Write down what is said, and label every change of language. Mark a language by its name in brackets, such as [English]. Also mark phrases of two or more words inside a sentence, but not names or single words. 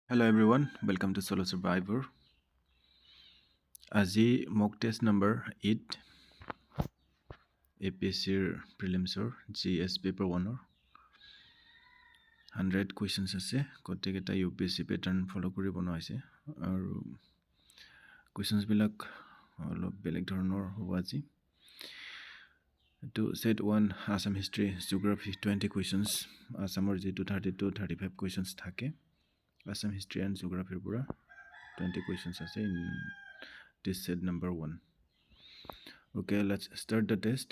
[English] Hello everyone, welcome to Solo Survivor. [Assamese] আজি [English] mock test number 8 APSC prelims or GS paper 1 or 100 questions [Assamese] আছে কটেকেটা [English] UPSC pattern follow [Assamese] কৰি বনোৱা হৈছে আৰু questions বিলাক অলপ বেলেগ ধৰণৰ হ'ব আজি [English] to set 1 Assam history geography 20 questions [Assamese] Assamৰ যেটো 32 35 questions থাকে [English] Assam history and geography pura 20 questions আছে in this set number 1. Okay, let's start the test.